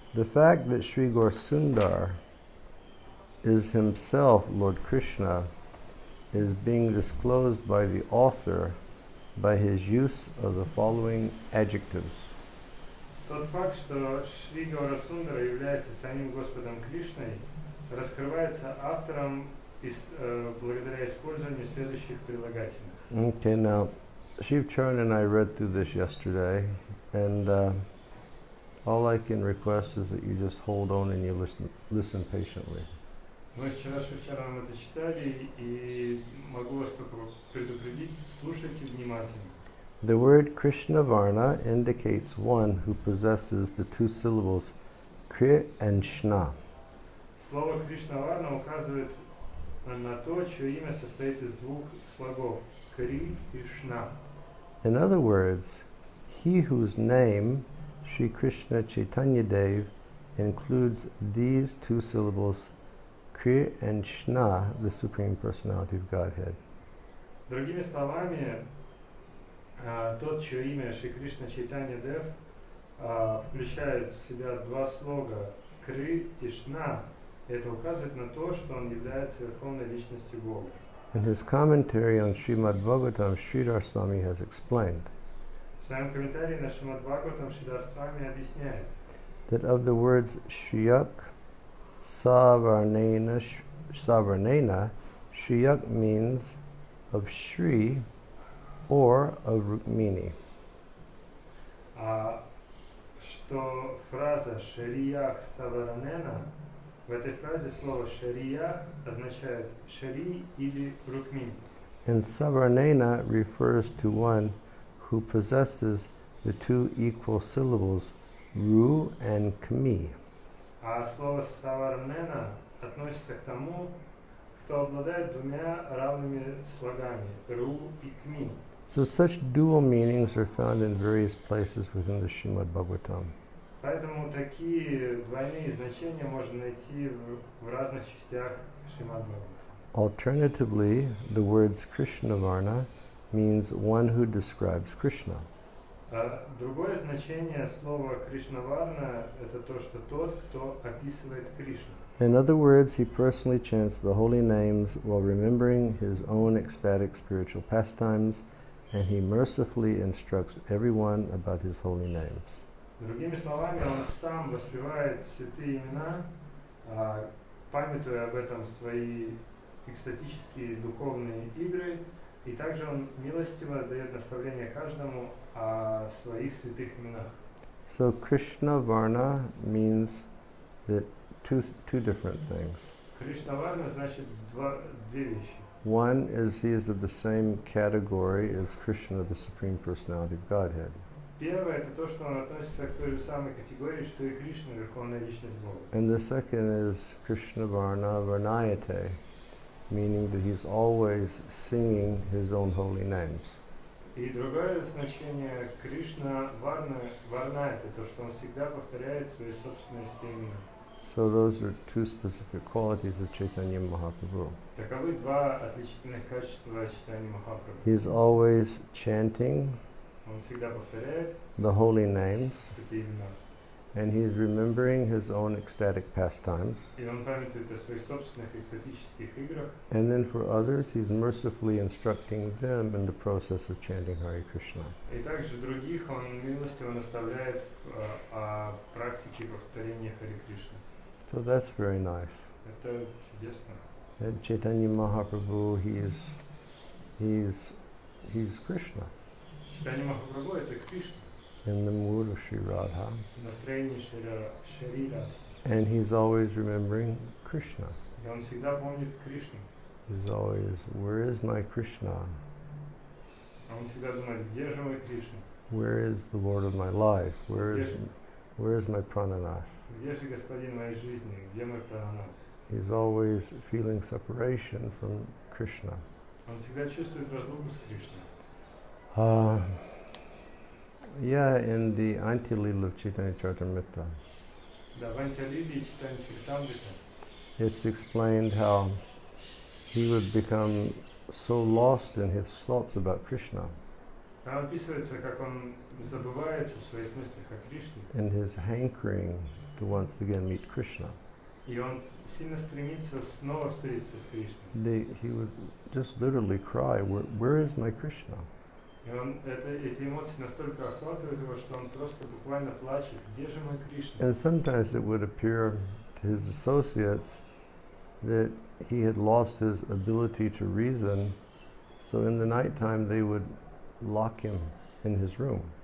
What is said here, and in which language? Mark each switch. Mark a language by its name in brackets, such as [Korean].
[English] the fact that Sri Gaurasundar is himself Lord Krishna is being disclosed by the author by his use of the following adjectives. [Russian] Тот факт, что Шри Гаурасундара является самим Господом Кришной, раскрывается автором благодаря использованию следующих прилагательных. [English] Okay, now Shiv Charan and I read through this yesterday, and all I can request is that you just hold on and you listen patiently. [Russian] Мы вчера с Шивчараном это читали, и могу вас только предупредить, слушайте внимательно. [English] The word Krishna Varna indicates one who possesses the two syllables Kri and Shna. [Russian] Слово Кришна-варна указывает на то, чье имя состоит из двух слогов Кри и Шна. [English] In other words, he whose name, Sri Krishna Chaitanya Dev, includes these two syllables Kri and Shna, the Supreme Personality of Godhead. [Russian] Другими словами, тот, чье имя Шри Кришна Чайтанья Дев включает в себя два слога Кри и Шна, это указывает на то, что он является Верховной Личностью Бога. [English] In his commentary on Srimad Bhagavatam, Sridhar Swami has explained [Russian] В своем комментарии на Шримад Бхагаватам Шридар Свами объясняет, [English] that of the words Shriyak, Savarnena, Shriyak means of Shri or of Rukmini. [Russian] Что фраза «Шариях Саваранена», в этой фразе слово «шариях» означает «шари» или «рукмин». [English] And Savarnena refers to one who possesses the two equal syllables Ru and Kmi. [Russian] А слово «саварнена» относится к тому, кто обладает двумя равными слогами «ру» и «кми». [English] So such dual meanings are found in various places within the Srimad Bhagavatam. [Russian] Поэтому такие двойные значения можно найти в разных частях Шримад Бхагаватам. [English] Alternatively, the words Krishna Varna means one who describes Krishna. [Russian] Другое значение слова Кришнаварна – это то, что тот, кто описывает Кришну. [English] In other words, he personally chants the holy names while remembering his own ecstatic spiritual pastimes, and he mercifully instructs everyone about his holy names. [Russian] Другими словами, он сам воспевает святые имена, памятуя об этом свои экстатические духовные игры, и также он милостиво дает наставление каждому о своих святых именах. [English] So Krishna Varna means that two different things. [Russian] Кришнаварна значит две вещи. [English] One is he is of the same category as Krishna, the Supreme Personality of Godhead. [Russian] Первое – это то, что он относится к той же самой категории, что и Кришна, Верховная Личность Бога. [English] And the second is Krishna Varna Varnayate, meaning that he's always singing his own holy names. [Russian] И другое значение Кришна Варна – это то, что он всегда повторяет свои собственные имена. [English] So those are two specific qualities of Chaitanya Mahaprabhu. [Russian] Таковы два отличительных качества Чайтаньи Махапрабху. [English] He's always chanting [Russian] Он всегда повторяет [English] the holy names, [Russian] святые имена. [English] and he's remembering his own ecstatic pastimes. [Russian] И он памятует о своих собственных экстатических играх. [English] And then for others, he's mercifully instructing them in the process of chanting Hare Krishna. [Russian] И также других он милостиво наставляет о практике повторения Харе Кришны. [English] So that's very nice. [Russian] Это чудесно. [English] And Chaitanya Mahaprabhu, he's Krishna [Russian] Чайтанья Махапрабху – это Кришна, [English] in the mood of Sri Radha, [Russian] настроение Шарира. [English] and he's always remembering Krishna. [Russian] И он всегда помнит Кришну. [English] He's always, where is my Krishna? [Russian] Он всегда думает, где же мой Кришна? [English] Where is the Lord of my life? Where is my Prananath? [Russian] Где же Господин моей жизни? Где мой Прананат? [English] He's always feeling separation from Krishna. [Russian] Он всегда чувствует разлуку с Кришной. [English] Yeah, in the Antya-lila of Chaitanya Charitamrita, [Russian] Да, в Антиалиле Чайтанья Чаритамрита [English] it's explained how he would become so lost in his thoughts about Krishna [Russian] там описывается, как он забывается в своих мыслях о Кришне [English] and his hankering to once again meet Krishna. [Russian] И он сильно стремится снова встретиться с Кришной. [English] He would just literally cry, where is my Krishna? [Russian] И эти эмоции настолько охватывают его, что он просто буквально плачет. Где же мой Кришна? [English] And sometimes it would appear to his associates that he had lost his ability to reason, so in the nighttime they would lock him in his room.